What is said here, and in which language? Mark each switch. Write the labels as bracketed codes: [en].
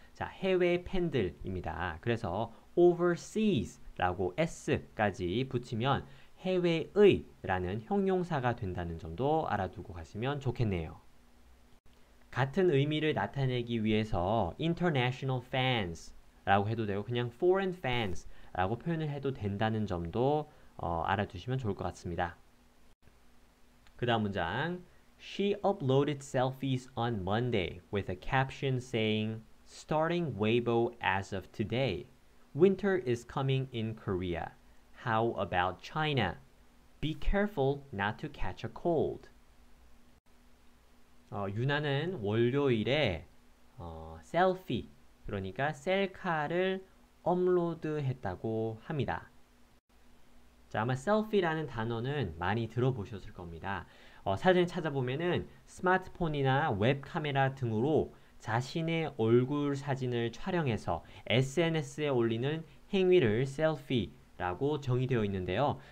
[ko] 자, 해외 팬들입니다. 그래서 overseas라고 s까지 붙이면 해외의라는 형용사가 된다는 점도 알아두고 가시면 좋겠네요. 같은 의미를 나타내기 위해서 [en] international fans [ko] 라고 해도 되고 그냥 [en] foreign fans [ko] 라고 표현을 해도 된다는 점도 알아두시면 좋을 것 같습니다. 그 다음 문장 [en] She uploaded selfies on Monday with a caption saying Starting Weibo as of today. Winter is coming in Korea. How about China? Be careful not to catch a cold. [ko] 유나는 월요일에 셀피, 그러니까 셀카를 업로드했다고 합니다. 자, 아마 셀피라는 단어는 많이 들어보셨을 겁니다. 사진을 찾아보면은 스마트폰이나 웹카메라 등으로 자신의 얼굴 사진을 촬영해서 SNS에 올리는 행위를 셀피라고 정의되어 있는데요.